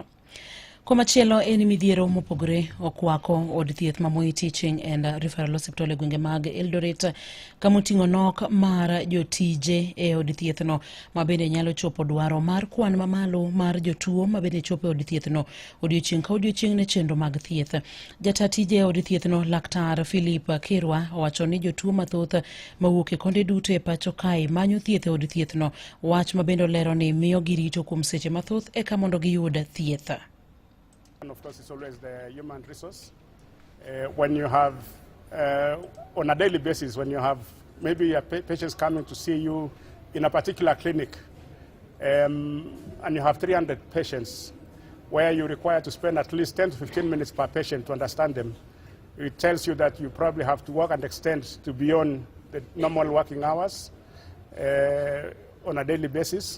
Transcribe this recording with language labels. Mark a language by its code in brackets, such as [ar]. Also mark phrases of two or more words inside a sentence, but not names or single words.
[luo] Komachielo en mithiero mopogore okwako od thieth ma Moi Teaching and Refferal Osiptal e gwenge mag Eldoret kamoting'o nok mar jotije e od thiethno mabende nyalo chopo dwaro mar kwan mamalo mar jotuo mabende chopo e od thiethno odiochieng' ka odiochieng' ne chenro mag thieth. Jata tije e od thiethno Laktar Philip Kirwa owacho ni jotuo mathoth mawuok e konde duto e pacho kae manyo thieth e od thiethno, wach mabende olero ni miyo girito kuom seche mathoth eka mondo giyud thieth. [en] And of course, it's always the human resource. When you have, on a daily basis, when you have maybe a patients coming to see you in a particular clinic, and you have 300 patients, where you require to spend at least 10 to 15 minutes per patient to understand them, it tells you that you probably have to work and extend to beyond the normal working hours on a daily basis.